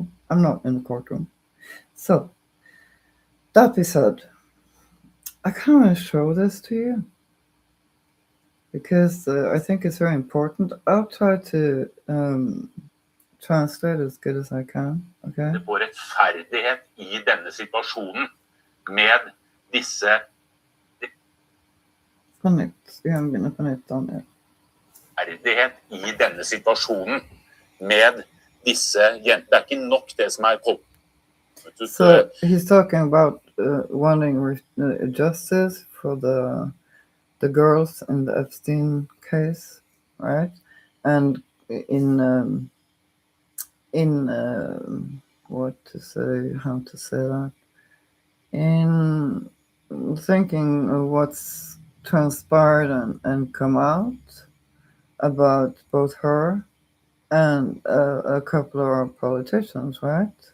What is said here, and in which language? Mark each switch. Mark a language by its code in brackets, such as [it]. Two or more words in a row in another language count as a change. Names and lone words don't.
[en] I'm not in the courtroom. So, that being said, I kind of want to show this to you because I think it's very important. I'll try to translate as good as I can. Okay. [no] På rettferdighet i denne situasjonen med disse På nytt. Vi kan begynne på nytt, Daniel. Rettferdighet i denne situasjonen med disse jentene. Det er ikke nok det som er kommet. [en] So he's talking about wanting justice for the girls in the Epstein case, right? And in what to say, how to say that, in thinking of what's transpired and come out about both her and a couple of our politicians, right?